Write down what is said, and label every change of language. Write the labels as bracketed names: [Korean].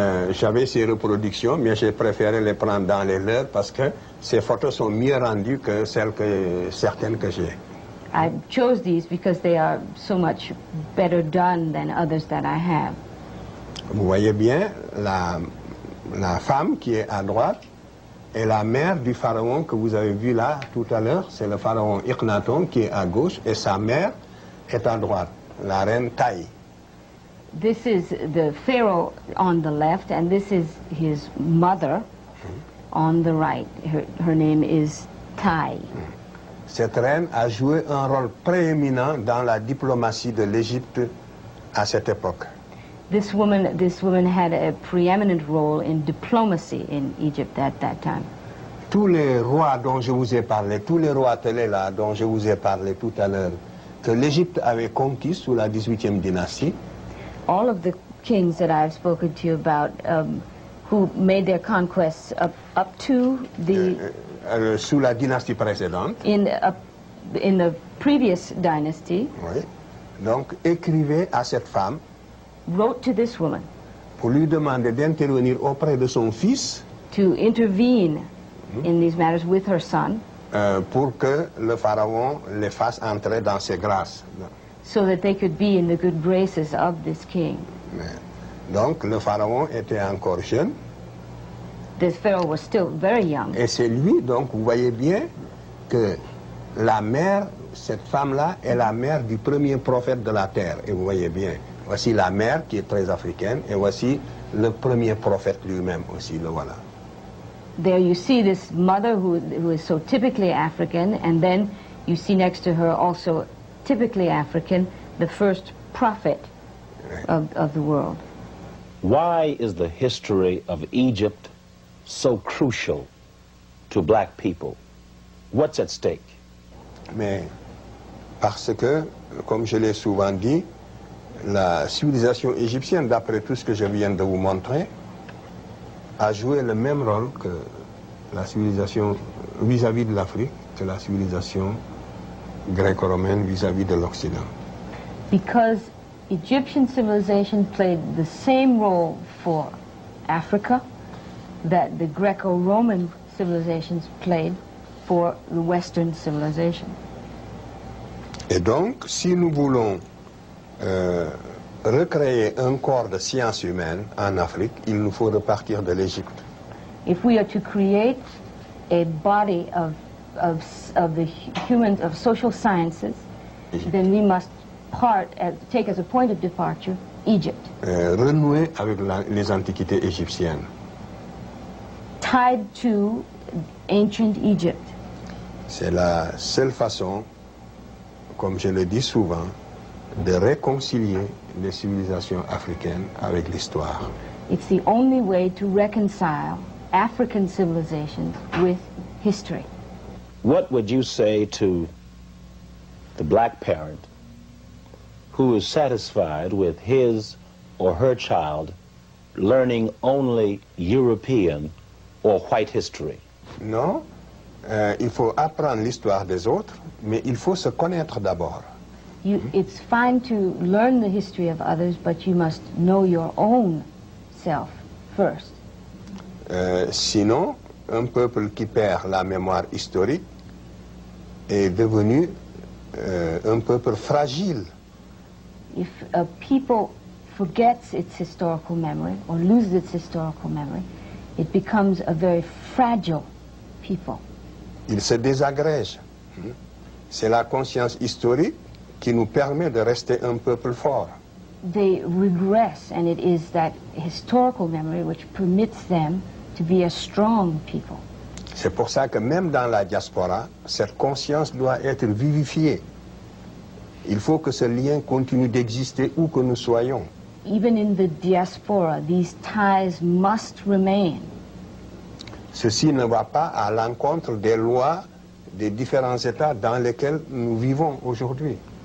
[French] J'avais ces reproductions, mais j'ai préféré les prendre dans les leurs parce que ces photos sont mieux rendues que certaines que j'ai. [English] I chose these because they are so much better done than others that I have. [French] Vous voyez bien, la femme qui est à droite est la mère du pharaon que vous avez vu là tout à l'heure. C'est le pharaon Akhenaton qui est à gauche et sa mère est à droite, la reine Taï. [English] This is the pharaoh on the left, and this is his mother on the right. Her name is Tai. [French] Cette reine a joué un rôle prééminent dans la diplomatie de l'Égypte à cette époque. [English] This woman had a preeminent role in diplomacy in Egypt at that time. [French] Tous les rois dont je vous ai parlé, tous les rois télé là dont je vous ai parlé tout à l'heure, que l'Égypte avait conquis sous la 18e dynastie, [English] all of the kings that I've spoken to you about, who made their conquests up to the [French] sous la dynastie précédente, [English] in the previous dynasty, [French] oui, donc écrivait à cette femme, [English] wrote to this woman [French] pour lui demander d'intervenir auprès de son fils, [English] to intervene in these matters with her son, [French] pour que le pharaon les fasse entrer dans ses grâces. [English] so that they could be in the good graces of this king. [French] Donc le pharaon était encore jeune. [English] This pharaoh was still very young. [French] Et c'est lui, donc vous voyez bien que la mère, cette femme-là, est la mère du premier prophète de la terre. Et vous voyez bien, voici la mère qui est très africaine, et voici le premier prophète lui-même aussi, le voilà. [English] There you see this mother who is so typically African, and then you see next to her also typically African, the first prophet of the world. Why is the history of Egypt so crucial to black people? What's at stake? [French] Mais parce que, comme je l'ai souvent dit, la civilisation égyptienne, d'après tout ce que je viens de vous montrer, a joué le même rôle que la civilisation vis-à-vis de l'Afrique, que la civilisation gréco-romaine vis-à-vis de l'Occident. [English] Because Egyptian civilization played the same role for Africa that the Greco-Roman civilizations played for the Western civilization. [French] Et donc, si nous voulons recréer un corps de sciences humaines en Afrique, il nous faut repartir de l'Égypte. [English] If we are to create a body of the humans, of social sciences, then we must take as a point of departure Egypt. [French] Renouer avec les antiquités égyptiennes. [English] Tied to ancient Egypt. [French] C'est la seule façon, comme je le dis souvent, de réconcilier les civilisations africaines avec l'histoire. [English] It's the only way to reconcile African civilizations with history. What would you say to the black parent who is satisfied with his or her child learning only European or white history? [French] Non, il faut apprendre l'histoire des autres, mais il faut se connaître d'abord. [English] It's fine to learn the history of others, but you must know your own self first. [French] Sinon, un peuple qui perd la mémoire historique est devenu un peuple fragile. [English] If a people forgets its historical memory or loses its historical memory, it becomes a very fragile people. [French] Il se désagrège. C'est la conscience historique qui nous permet de rester un peuple fort. [English] They regress, and it is that historical memory which permits them to be a strong people. [French] C'est pour ça que même dans la diaspora, cette conscience doit être vivifiée. Il faut que ce lien continue d'exister où que nous soyons. [English] Even in the diaspora, these ties must remain. [French] Ceci ne va pas à l'encontre des lois des différents États dans lesquels nous vivons aujourd'hui.